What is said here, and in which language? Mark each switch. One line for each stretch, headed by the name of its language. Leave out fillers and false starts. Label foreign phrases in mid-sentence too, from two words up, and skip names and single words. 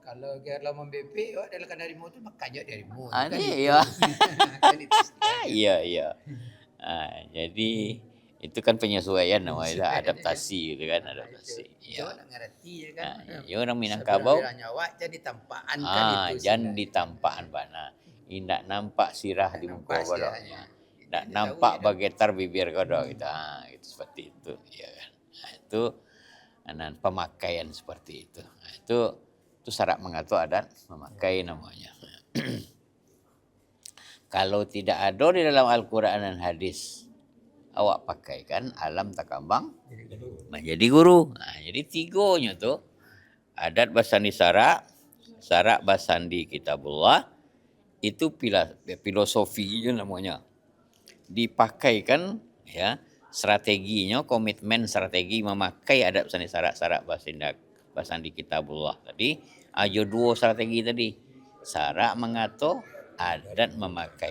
Minangkabau: Kalau membebek, awak adalah kan harimau tu makan je harimau. Ah,
Indonesian: Kan ni itu. ya. Kan itu istilahnya. Iya, iya. Jadi itu kan penyesuaian namanya, Penyesuaian, adaptasi gitu kan, Itu. adaptasi. Itu Ya.
Minangkabau: awak nak ngerti ya kan.
Indonesian: Ya orang Minangkabau,
Minangkabau: Sebenarnya awak jadi tampaan kan itu
Indonesian: jangan istilahnya.
Minangkabau: ditampaan bana. Indak nampak sirah di muka
Indonesian: Nampak
Minangkabau: kau dok.
Indonesian: istilahnya.
Minangkabau: Ndak
Indonesian: Ini nampak tahu ya,
Minangkabau: bagetar bibir kau dok. Gitu. Itu seperti itu, ya kan.
Indonesian: Itu pemakaian seperti itu. Itu syarat mengatur adat memakai namanya. Kalau tidak ada di dalam Al-Quran dan hadis,
Minangkabau: awak pakaikan alam takambang menjadi guru. Jadi tiganya tuh, adat basandi syarak, syarak basandi kitabullah,
Indonesian: itu filosofinya namanya. Dipakaikan ya, strateginya, komitmen strategi memakai
Minangkabau: adat basandi syarak basandi kitabullah
Indonesian: tadi. Ada dua strategi tadi. Syarak mengatur, adat memakai.